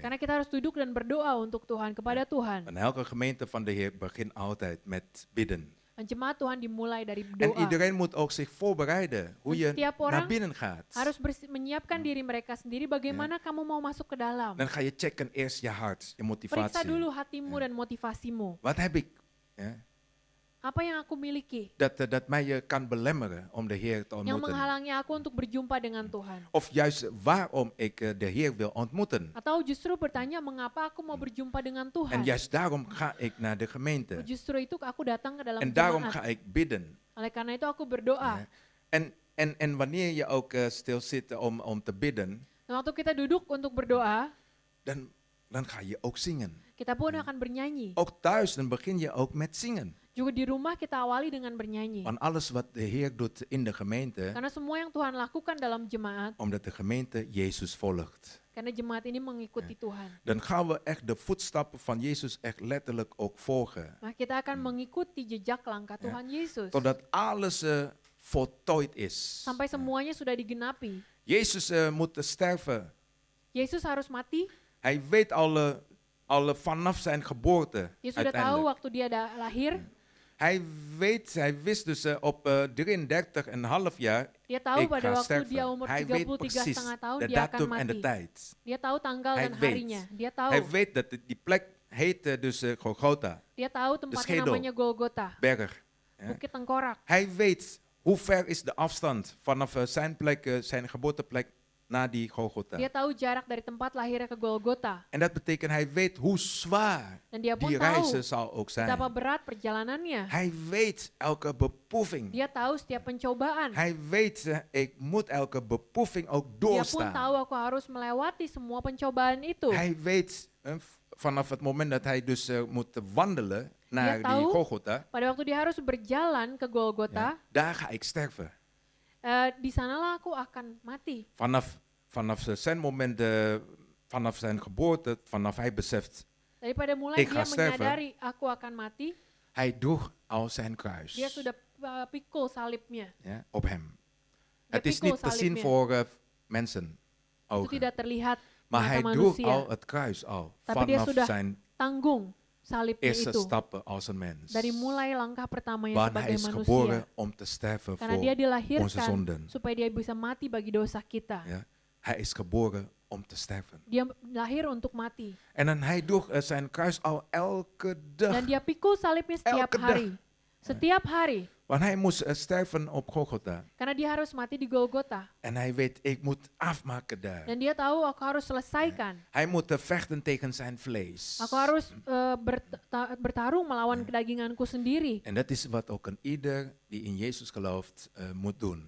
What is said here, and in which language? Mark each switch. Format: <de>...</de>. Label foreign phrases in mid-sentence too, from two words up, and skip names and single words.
<id>Karena kita harus duduk dan berdoa untuk Tuhan, kepada Tuhan.</id> <nl>En elke gemeente van de Heer begint altijd met bidden.</nl> <id>Dan jemaat Tuhan dimulai dari</id> <nl>En</nl> <id>doa.</id> <nl>iedereen moet ook zich voorbereiden hoe En je</nl> <id>setiap</id> <nl>naar</nl> <id>orang</id> <nl>binnen gaat.</nl> <id>Harus menyiapkan diri mereka sendiri bagaimana kamu mau masuk ke dalam.</id> <nl>Dan ga je checken eerst je hart, je</nl> <id>Periksa</id> <nl>motivatie.</nl> <id>dulu hatimu dan motivasimu.</id> <nl>Wat heb ik? Ja?</nl> <id>Apa yang aku miliki</id> <nl>Dat mij je kan belemmeren om de Heer te</nl> <id>yang</id> <nl>ontmoeten.</nl> <id>menghalangi aku untuk berjumpa dengan Tuhan?</id> <nl>Of juist waarom ik de Heer wil ontmoeten.</nl> <id>Atau justru bertanya mengapa aku mau berjumpa dengan</id> <nl>En</nl> <id>Tuhan?</id> <nl>juist daarom ga ik naar de gemeente.</nl> <id>Justru itu aku datang ke dalam</id> <nl>En daarom</nl> <id>jemaat.</id> <nl>ga ik bidden.</nl> <id>Oleh karena itu aku berdoa.</id> <nl>Ja. En wanneer je ook stil zit om te bidden,</nl> <id>Dan waktu kita duduk untuk berdoa,</id> <nl>dan ga je ook zingen.</nl> <id>kita pun akan bernyanyi.</id> <nl>Ook thuis, dan begin je ook met zingen.</nl> <id>Juga di rumah kita awali dengan bernyanyi.</id> <nl>Want alles wat de Heer doet in de gemeente,</nl> <id>Karena semua yang Tuhan lakukan dalam jemaat,</id> <nl>omdat de gemeente Jezus volgt.</nl> <id>karena jemaat ini mengikuti Tuhan.</id> <nl>Dan gaan we echt de voetstappen van Jezus echt letterlijk ook volgen.</nl> <id>Nah, kita akan mengikuti jejak langkah Tuhan Yesus.</id> <nl>Totdat alles voltooid is.</nl> <id>Sampai semuanya sudah digenapi.</id> <nl>Jezus moet sterven.</nl> <id>Yesus harus mati.</id> <nl>Hij weet al vanaf zijn geboorte</nl> <id>Dia sudah tahu</id> <nl>uiteindelijk.</nl> <id>waktu dia lahir.</id> <nl>Hij wist dus op 33,5 jaar,</nl> <id>Dia tahu</id> <nl>ik</nl> <id>pada</id> <nl>ga</nl> <id>waktu dia</id> <nl>sterven.</nl> <id>umur</id> <nl>Hij weet</nl> <id>33,5</id> <nl>precies</nl> <id>tahun</id> <nl>de</nl> <id>dia akan</id> <nl>datum en de</nl> <id>mati.</id> <nl>tijd.</nl> <id>Dia tahu tanggal</id> <nl>Hij</nl> <id>dan</id> <nl>weet.</nl> <id>harinya. Dia tahu.</id> <nl>Hij weet dat die plek heette dus Golgotha,</nl> <id>Dia tahu tempatnya</id> <nl>schedel.</nl> <id>namanya Golgota.</id> <nl>berg. Ja.</nl> <id>Bukit Tengkorak.</id> <nl>Hij weet hoe ver is de afstand vanaf zijn plek, zijn geboorteplek naar die Golgotha.</nl> <id>Dia tahu jarak dari tempat lahirnya ke Golgota.</id> <nl>En dat betekent hij weet hoe zwaar</nl> <id>Dan dia pun</id> <nl>die</nl> <id>tahu</id> <nl>reizen zal ook zijn.</nl> <id>betapa berat perjalanannya.</id> <nl>Hij weet elke beproeving.</nl> <id>Dia tahu setiap pencobaan.</id> <nl>Hij weet, ik moet elke beproeving ook</nl> <id>Dia pun</id> <nl>doorstaan.</nl> <id>tahu aku harus melewati semua pencobaan itu.</id> <nl>Hij weet vanaf het moment dat hij dus moet wandelen naar</nl> <id>tahu</id> <nl>die Golgotha,</nl> <id>Pada waktu dia harus berjalan ke Golgota,</id> <nl>daar ga ik sterven.</nl> <id>Di sanalah aku akan mati.</id> <nl>Vanaf zijn moment, vanaf zijn geboorte, vanaf hij beseft,</nl> <id>Daripada mulai</id> <nl>Ik</nl> <id>dia</id> <nl>ga sterven.</nl> <id>menyadari aku akan mati,</id> <nl>hij droeg al zijn kruis</nl> <id>dia sudah pikul salibnya.</id> <nl>ja, op hem.</nl> <id>Dia</id> <nl>Het is</nl> <id>pikul</id> <nl>niet te zien</nl> <id>salibnya.</id> <nl>voor mensen,</nl> <id>Itu</id> <nl>ogen.</nl> <id>tidak terlihat</id> <nl>Maar</nl> <id>mata</id> <nl>hij droeg</nl> <id>manusia.</id> <nl>al het kruis al.</nl> <id>Tapi dia</id> <nl>Vanaf</nl> <id>sudah</id> <nl>zijn</nl> <id>Tanggung salibnya</id> <nl>eerste</nl> <id>itu.</id> <nl>stappen als een mens.</nl> <id>Dari mulai langkah pertamanya</id> <nl>Want hij</nl> <id>sebagai</id> <nl>is</nl> <id>manusia.</id> <nl>geboren om te sterven</nl> <id>Karena</id> <nl>voor</nl> <id>dia</id> <nl>onze</nl> <id>dilahirkan</id> <nl>zonden.</nl> <id>supaya dia bisa mati bagi dosa kita.</id> <nl>Ja? Hij is geboren om te sterven.</nl> <id>Dia lahir untuk mati.</id> <nl>En dan hij droeg zijn kruis al elke dag.</nl> <id>Dan dia pikul salibnya setiap</id> <nl>Elke dag.</nl> <id>hari. Setiap hari.</id> <nl>Want hij moest sterven op Golgotha.</nl> <id>Karena dia harus mati di Golgota.</id> <nl>En hij weet, ik moet afmaken daar.</nl> <id>Dan dia tahu aku harus selesaikan.</id> <nl>Hij moet vechten tegen zijn vlees.</nl> <id>Aku harus bertarung melawan kedaginganku sendiri.</id> <nl>En dat is wat ook een ieder die in Jezus gelooft moet doen.</nl>